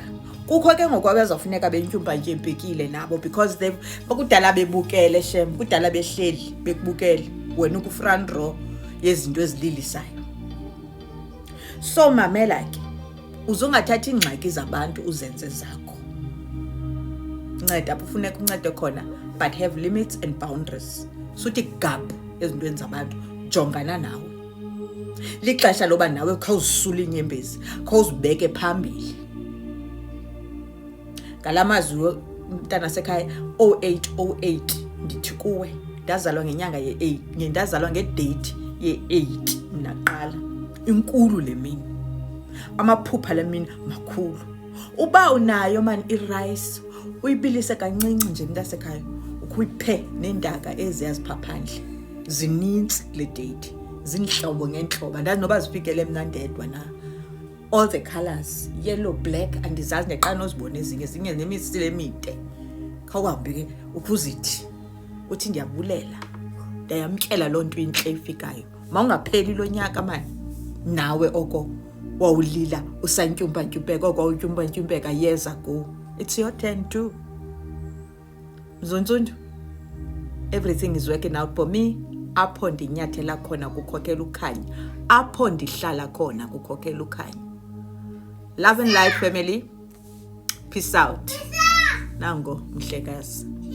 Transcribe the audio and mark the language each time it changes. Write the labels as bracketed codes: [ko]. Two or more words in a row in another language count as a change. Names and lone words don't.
[xh] Kukho ke ngokwabe zafuneka bentyumpa-ntyumpekile nabo [en] because they [xh] bakudala bebukele shem, kudala behleli bekubukele wena ku [en] front row [xh] yezinto ezililisayo. So mamela ke. Uzongathatha ingxaki zabantu uzenze zakho. Nceda apho ufuneka uncede khona, [en] but have limits and boundaries. [xh] Suthi gap ezintweni zabantu, jongana nawe. Lixesha loba nawe khawuzisula inyembezi, khawuzibeke phambili. Ngalamazwi mntana sekhaya 0808 ndithi kuwe ndazalwa ngenyanga ye8, ndazalwa ngedate ye8 naqala. Inkulu le mini. Amaphupha lemini makhulu. Uba unayo man irice uyibilise kancinci nje mntasekhaya ukuyiphe nendaka eziyaziphaphandle. Zininzi le date. Zinhlobo ngenhlobo. Ndazi noba zifikele mina ndedwa na. [en] All the colors, yellow, black, [xh] andizazi neqana ozibone ezinye nemisile emide. Khawuhambe ke ukuzithi uthi ndiyabulela. Ndayamkela lonto inhle ifikayo. Mawungapheli lo nyaka man. Nawe oko wawulila usantyumpa-ntyumpeka [en] years ago. It's your turn too. Mzontsundu. everything is working out for me. [xh] Apho ndinyathela khona kukhokhela ukhanya, apho ndihlala khona kukhokhela ukhanya. [en] Love and light, family. Peace out. [xh] Nango mhlekazi.